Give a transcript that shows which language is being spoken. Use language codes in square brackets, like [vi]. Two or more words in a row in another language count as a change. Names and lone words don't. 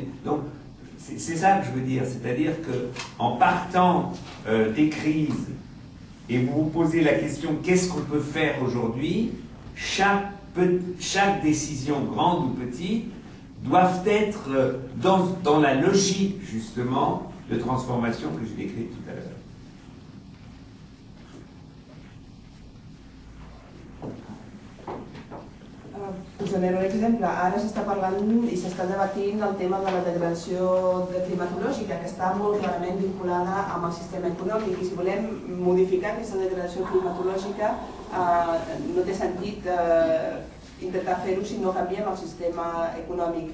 [fr] Donc, c'est ça que je veux dire, c'est-à-dire qu'en partant des crises, et vous vous posez la question qu'est-ce qu'on peut faire aujourd'hui, chaque décision, grande ou petite, doivent être dans la logique, justement, de transformation que je décris tout à l'heure. [ca] Posaré un exemple. Ara s'està parlant i s'està debatint el tema de la degradació climatològica, que està molt clarament vinculada amb el sistema econòmic, i si volem modificar aquesta degradació climatològica no té sentit intentar fer-ho si no canviem el sistema econòmic.